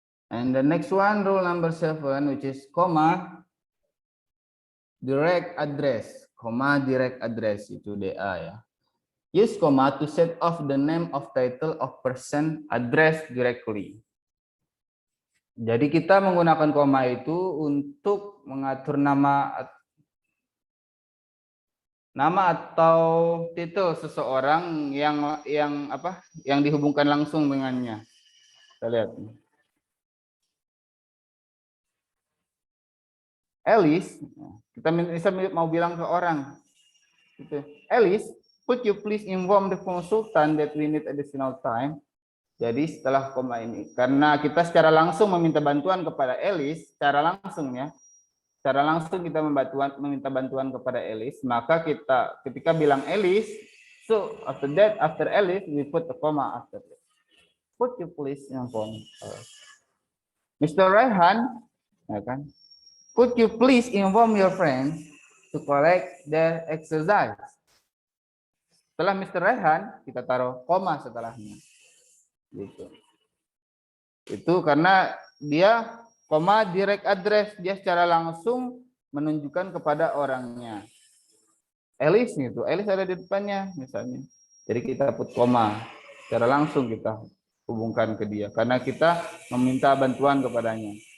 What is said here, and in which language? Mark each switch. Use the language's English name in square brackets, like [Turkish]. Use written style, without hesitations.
[English] And the next one, rule number 7, which is comma direct address. Comma direct address itu DA ya. Use comma to set off the name of title of person addressed directly. [Indonesian] Jadi kita menggunakan koma itu untuk mengatur nama atau titel seseorang yang dihubungkan langsung dengannya. Kita lihat. Alice, kita mau bilang ke orang, gitu. [English] Alice, could you please inform the consultant that we need additional time? [Indonesian] Jadi setelah koma ini, karena kita secara langsung meminta bantuan kepada Alice, secara langsung kita meminta bantuan kepada Alice, maka kita ketika bilang Alice, [English] so after Alice we put a comma after that. Could you please inform Mr. Rehan, [Indonesian] ya kan? [English] Could you please inform your friends to correct their exercise? [Indonesian] Setelah Mr. Rehan, kita taruh koma setelahnya. Gitu. Itu karena dia koma direct address, dia secara langsung menunjukkan kepada orangnya. Alice itu, Alice ada di depannya misalnya. Jadi kita put koma, secara langsung kita hubungkan ke dia karena kita meminta bantuan kepadanya.